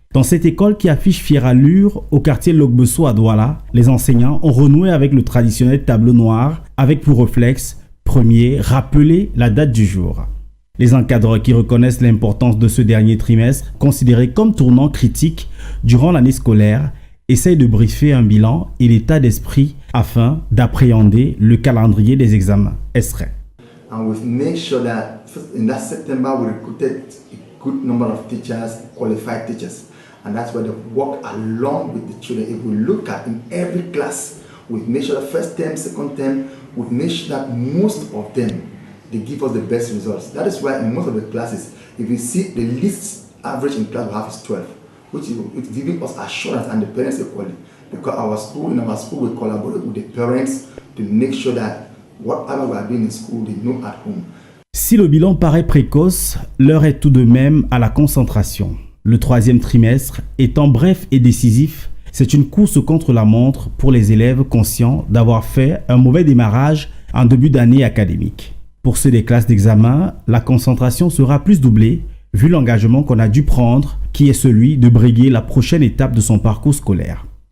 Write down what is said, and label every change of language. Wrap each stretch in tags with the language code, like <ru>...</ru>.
<fr>Dans cette école qui affiche fière allure au quartier Logbesso à Douala, les enseignants ont renoué avec le traditionnel tableau noir avec pour réflexe premier rappeler la date du jour. Les encadreurs qui reconnaissent l'importance de ce dernier trimestre, considéré comme tournant critique durant l'année scolaire, essaye de briefer un bilan et l'état d'esprit afin d'appréhender le calendrier des examens. Extrait.</fr> <en>And we've made sure that in that September we recruited a good number of teachers, qualified teachers. And that's where they work along with the children. If we look at in every class, we've made sure that first term, second term, we've made sure that most of them, they give us the best results. That is why in most of the classes, if you see the least average in class we have is 12, which is giving us assurance and the parents equally. Because in our school, we collaborate with the parents to make sure that whatever we are doing in school, they know at home.</en> <fr>Si le bilan paraît précoce, l'heure est tout de même à la concentration. Le troisième trimestre étant bref et décisif, c'est une course contre la montre pour les élèves conscients d'avoir fait un mauvais démarrage en début d'année académique. Pour ceux des classes d'examen, la concentration sera plus doublée vu l'engagement qu'on a dû prendre, qui est celui de briguer la prochaine étape de son parcours scolaire.</fr>